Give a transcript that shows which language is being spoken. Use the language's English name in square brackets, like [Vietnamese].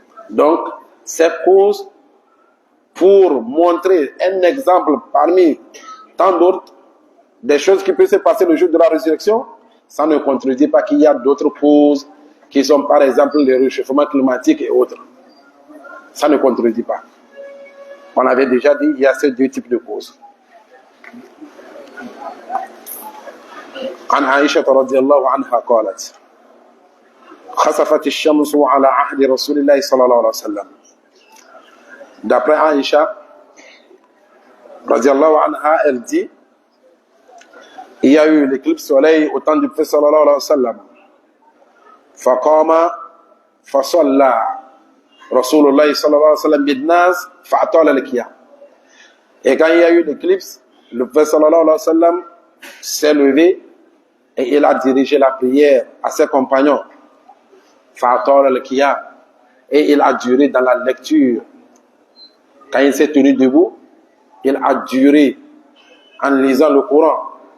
[French] Donc, ces causes, pour montrer un exemple parmi tant d'autres, des choses qui peuvent se passer le jour de la résurrection, ça ne contredit pas qu'il y a d'autres causes qui sont par exemple le réchauffement climatique et autres. Ça ne contredit pas. On avait déjà dit qu'il y a ces deux types de causes. [Arabic] عن عائشة رضي الله عنها قالت خسفت الشمس على عهد رسول الله صلى الله عليه وسلم. [French] D'après Aïcha radiallahu anha, elle dit il y a eu l'éclipse soleil au temps du prophète sallallahu alayhi wa sallam. [Arabic] فقام فصلى رسول الله صلى الله عليه وسلم بالناس فأطال القيام. [French] Et quand il y a eu l'éclipse, le prophète sallallahu alayhi wa sallam s'est levé et il a dirigé la prière à ses compagnons. [Arabic] فأطال القيام, [French] et il a duré dans la lecture. Quand il s'est tenu debout, il a duré en lisant le Coran.